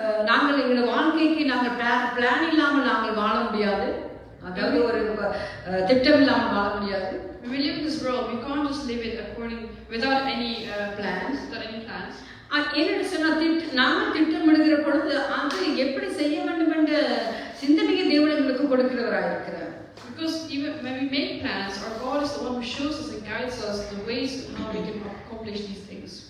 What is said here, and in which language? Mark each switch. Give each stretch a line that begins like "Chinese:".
Tamil: நாங்கள் எங்களுடைய வாழ்க்கைக்கு நாங்கள் பிளான் இல்லாமல் நாங்கள் வாழ முடியாது, அதாவது ஒரு திட்டம் இல்லாமல் வாழ முடியாது.
English: When we live in this world, we can't just live it without any plans.
Tamil: என்னோட சொன்னா நாங்கள் திட்டமிடுகிற பொழுது அது எப்படி செய்ய வேண்டும் என்ற சிந்தனையை தேவன் எங்களுக்கு கொடுக்கிறவராக இருக்கிறார்.
English: Because even when we make plans, our God is the one who shows us and guides us the ways and how we can accomplish these things.